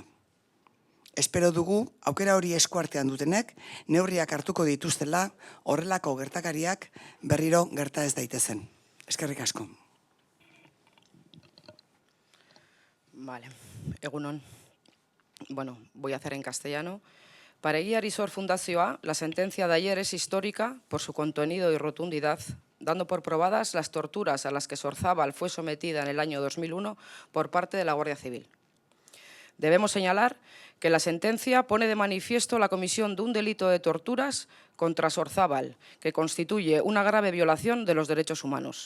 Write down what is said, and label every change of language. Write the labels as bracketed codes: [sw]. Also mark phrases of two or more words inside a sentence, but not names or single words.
[eu] Espero dugu, aukera hori eskuartean dutenek, neurriak hartuko dituztela, horrelako gertakariak berriro gerta ez daitezen. Eskerrik asko. Vale, egunon. [es] Bueno, voy a hacer en castellano. Para Egiari Zor Fundazioa, la sentencia de ayer es histórica por su contenido y rotundidad, dando por probadas las torturas a las que Sorzábal fue sometida en el año 2001 por parte de la Guardia Civil. Debemos señalar que la sentencia pone de manifiesto la comisión de un delito de torturas contra Sorzábal, que constituye una grave violación de los derechos humanos.